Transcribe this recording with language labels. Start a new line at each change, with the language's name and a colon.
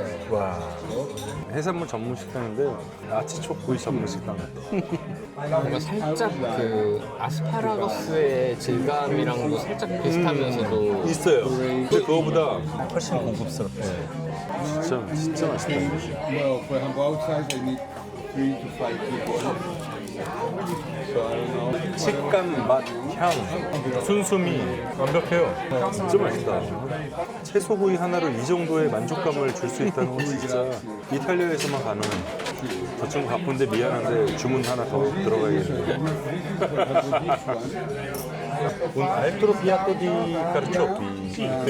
Korean: 와, 해산물 전문 식당인데 아티초크 구이 전문 식당 같아. 뭔가 살짝 그 아스파라거스의 질감이랑도 살짝 비슷하면서도 있어요. 근데 그거보다 훨씬 고급스럽대. 진짜 맛있다.
English: Well, for example, outside I need 3 to 5 people.
Korean: 식감, 맛, 향, 순수미 완벽해요. 진짜 맛있다. 채소구이 하나로 이 정도의 만족감을 줄 수 있다는 건 진짜 이탈리아에서만 가능해. 저 친구 바쁜데 미안한데 주문 하나 더 들어가야겠네.
Italian: Un altro piatto di carciofi.